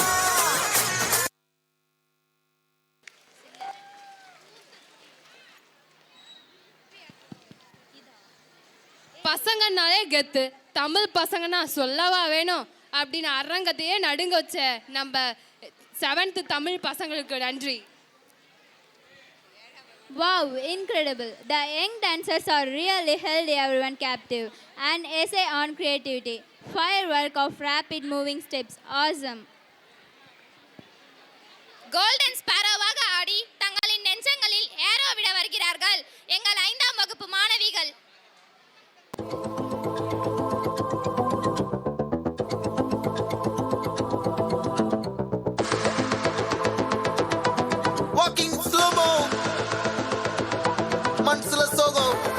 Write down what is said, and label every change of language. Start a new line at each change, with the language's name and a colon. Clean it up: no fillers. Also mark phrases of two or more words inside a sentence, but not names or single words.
Tamil: பசங்கனாலே கெத்து, தமிழ் பசங்கன்னா சொல்லவா வேணும் அப்படின்னு அரங்கத்தையே நடுங்க வச்ச நம்ம 7th தமிழ் பசங்களுக்கு நன்றி.
English: Wow, incredible. The young dancers are really held everyone captive. An essay on creativity. Firework of rapid moving steps. Awesome.
Tamil: கோல்டன் ஸ்பாரோவாக ஆடி தங்களின் நெஞ்சங்களில் ஏரோ விட வருகிறார்கள் எங்கள் 5ஆம் வகுப்பு மாணவிகள்.
English: Walking slow-mo,
Tamil: மனசுல சோகம்.